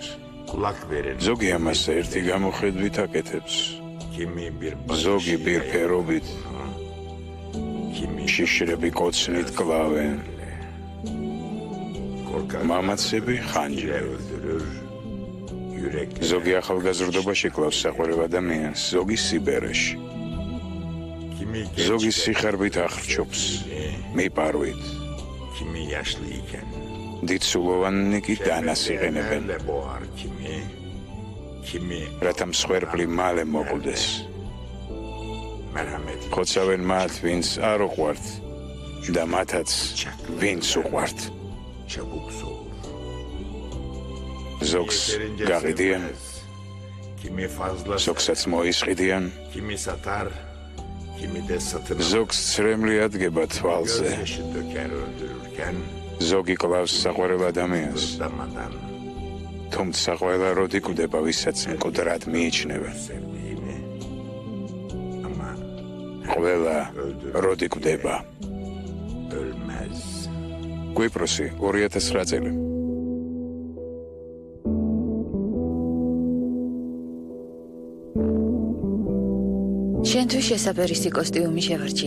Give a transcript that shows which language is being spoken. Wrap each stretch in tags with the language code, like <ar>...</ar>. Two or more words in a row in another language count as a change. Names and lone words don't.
<tr>kulak verir.</tr> <ka>ზოგი ამას ერთი გამოხედვით აკეთებს.</ka> <tr>Kimi bir</tr> <ka>ზოგი ბირფერობით,</ka> <tr>kimi</tr> <ka>შიშრები კოცნით კლავენ.</ka> <tr>korkak</tr> <ka>მამაცები ხანჯრ.</ka> <tr>öldürür. Yürek</tr> <ka>ზოგი ახალგაზრდობაში კლავს საყვარელ ადამიანს, ზოგი სიბერეში.</ka> <tr>kimi</tr> <ka>ზოგი</ka> <tr>gençken,</tr> <ka>სიხარბით ახრჩობს, მიპარვით.</ka> <tr>kimi yaşlıyken.</tr> <ka>დიდსულოვანი კი დანას იყენებენ,</ka> <tr>Nerede boğar kimi? Kimi</tr> <ka>რათა მსხვერპლი მალე მოკვდეს.</ka> <tr>merhamet</tr> <ka>ხოცავენ მათ, ვინც არ უყვართ და მათაც ვინც უყვართ.</ka> <tr>çabuk soğur.</tr> <ka>ზოგს</ka> <tr>Yeterince</tr> <ka>გაყიდიან,</ka> <tr>sevmez. Kimi fazla</tr> <ka>ზოგსაც მოისყიდიან,</ka> <tr>kimi satar, kimi de satın alır.</tr> <ka>ზოგს ცრემლი ადგება თვალზე.</ka> <tr>Gözyaşı döker öldürürken</tr> <ka>ზოგი კლავს საყვარელ ადამიანს,</ka> <tr>damadan</tr> <ka>თუმცა ყველა როდი კვდება, ვისაც მკვდრად მიიჩნევენ.</ka> <tr>sevdiğini ama</tr> <ka>ყველა როდი კვდება.</ka> <tr>ölmez.</tr> <ka>კვიპროსი 2009 წელი. შენთვის შესაბერისი კოსტიუმი შევარჩიე.</ka>